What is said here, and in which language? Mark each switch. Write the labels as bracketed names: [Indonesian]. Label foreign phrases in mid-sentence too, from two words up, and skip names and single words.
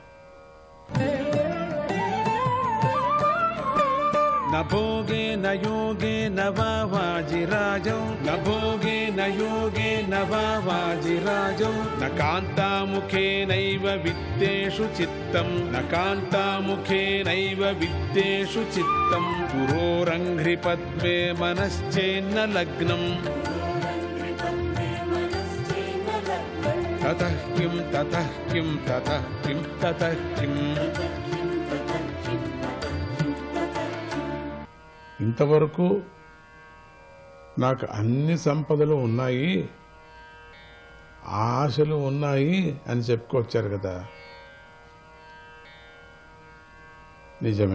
[Sanskrit] न भोगे न योगे न वाजिराजौ न भोगे न योगे न वाजिराजौ न कान्तामुखेनैव वित्तेषु चित्तं न कान्तामुखेनैव वित्तेषु चित्तं पुरोरङ्घ्रिपद्मे मनश्चेन्न लग्नम् ततः किं ततः किं ततः किं ततः किं. [Telugu] ఇంతవరకు నాకు అన్ని సంపదలు ఉన్నాయి, ఆశలు ఉన్నాయి అని చెప్పుకొచ్చారు కదా. నిజమే.